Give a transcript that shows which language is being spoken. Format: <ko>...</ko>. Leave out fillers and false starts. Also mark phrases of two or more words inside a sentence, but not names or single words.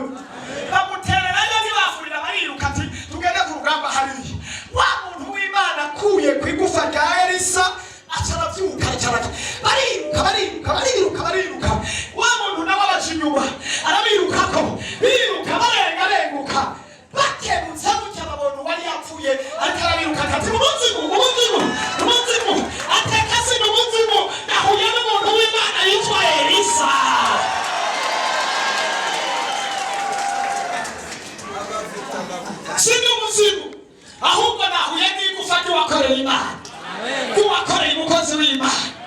<rn>Bamutererayo ntibafurira bariruka ati tugende ku rugamba hariya. Wa muntu w'Imana akuye ku igufa rya Elisa acaravyuka bariruka. Wa muntu nawe abaca inyuma arabirukako biruka barengarenguka bakebutse gutya babona uwari yapfuye ariko arabiruka ati umuzimu atekasi n'umuzimu nahuye n'umuntu w'Imana yitwa Elisa. Sini umuzimu ahubwo nahuye n'igufa ry'uwakoreye Imana, ry'uwakoreye umukozi w'Imana.</rn>